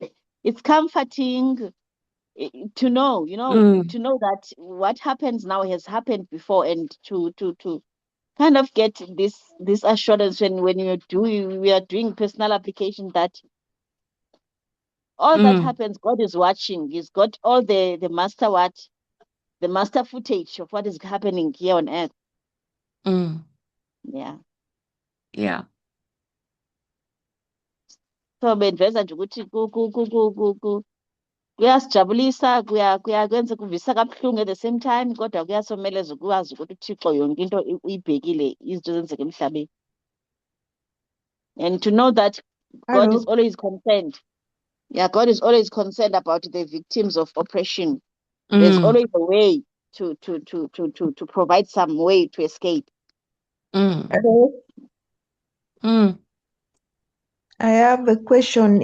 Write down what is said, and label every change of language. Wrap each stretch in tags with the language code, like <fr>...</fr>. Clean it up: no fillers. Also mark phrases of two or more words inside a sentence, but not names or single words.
<en>It's comforting to know, to know that what happens now has happened before, and to kind of get this assurance when we are doing personal application that all that happens, God is watching. He's got all the master footage of what is happening here on earth. Yeah. Yeah.</en> <xh>So bendiveza nje ukuthi kuyasijabulisa, kwenza kuvisa kabuhlungu</xh> <en>at the same time,</en> <xh>kodwa kuyasomeleza ukwazi ukuthi uThixo yonke into uyibhekile, izinto zenzeka emhlabeni.</xh> <en>And to know that God is always concerned. Yeah, God is always concerned about the victims of oppression. There's always a way to provide some way to escape. Hello. I have a question.</en>